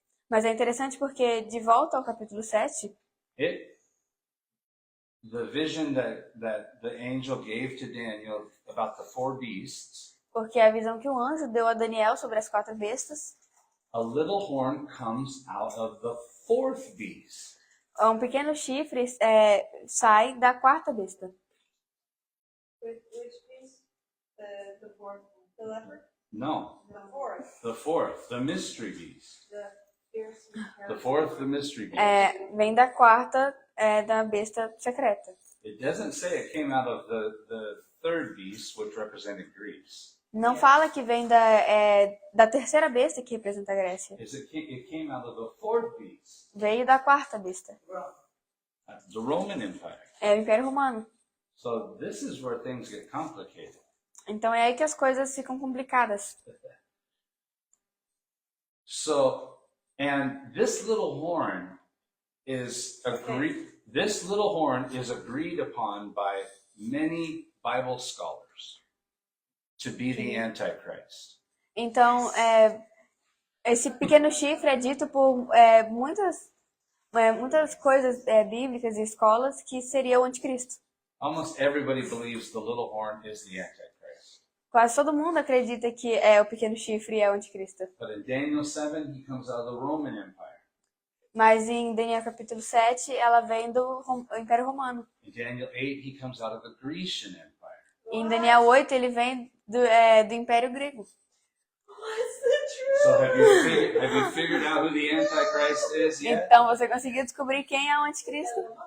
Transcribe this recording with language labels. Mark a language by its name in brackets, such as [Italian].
[Portuguese] Mas é interessante porque, de volta ao capítulo 7, [English] the vision that the angel gave to Daniel about the 4 beasts, [Portuguese] porque a visão que o anjo deu a Daniel sobre as 4 bestas, [English] a little horn comes out of the 4th beast. [Portuguese] um pequeno chifre sai da 4ª besta. [English] Which piece? The fourth, the leopard? No, The fourth, the 4th, the mystery beast. the fierce and The terrible. 4th, the mystery beast. [Portuguese] Vem da 4ª, da besta secreta. [English] It doesn't say it came out of the 3rd beast, which represented Greece. [Portuguese] Não fala que vem da 3ª besta, que representa a Grécia. [English] It came out of the 4th beast, [Portuguese] Veio da 4ª besta. [English] the Roman Empire. [Portuguese] É o Império Romano. [English] So this is where things get complicated. [Portuguese] Então é aí que as coisas ficam complicadas. [English] So, and this little horn is agreed. This little horn is agreed upon by many Bible scholars to be the Antichrist. [Portuguese] Então, esse pequeno chifre é dito por muitas coisas bíblicas e escolas que seria o anticristo. [English] Almost everybody believes the little horn is the Antichrist. [Portuguese] Quase todo mundo acredita que o pequeno chifre é o anticristo. [English] But in Daniel 7, he comes out of the Roman Empire. [Portuguese] Mas em Daniel capítulo 7, ela vem do Império Romano. [English] In Daniel 8, he comes out of the Grecian Empire. [Portuguese] Em Daniel 8, ele vem do Império Grego. [English] What's the truth? So have you figured out who the Antichrist is yet? [Portuguese] Então você conseguiu descobrir quem é o anticristo?